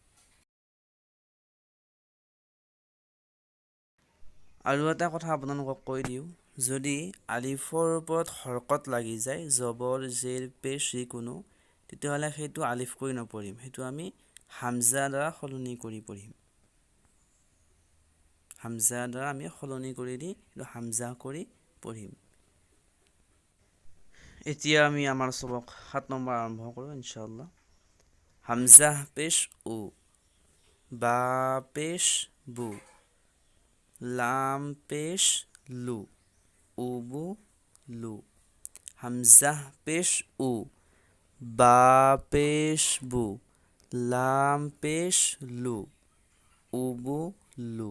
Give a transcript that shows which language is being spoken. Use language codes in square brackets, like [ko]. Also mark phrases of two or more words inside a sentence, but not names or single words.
[as] আৰু এটা কথা আপোনালোকক কৈ দিওঁ, যদি আলিফৰ ওপৰত হৰকত লাগি যায়, জবৰ জেৰ পেশ যিকোনো, তেতিয়াহ'লে সেইটো আলিফ কৰি নপঢ়িম, সেইটো আমি হামজা দ্বাৰা সলনি কৰি পঢ়িম। হামজা দ্বাৰা আমি সলনি কৰি দি হামজা কৰি পঢ়িম। এতিয়া আমি আমাৰ সবক ৭ নম্বৰ আৰম্ভ কৰোঁ [ar] إن شاء الله. [as] হামজা পেশ উ, বা পেশ বু, লাম পেশ লু, উবু লু। হামজা পেশ উ, বা পেশ বু, লাম পেশ লু, উবু লু।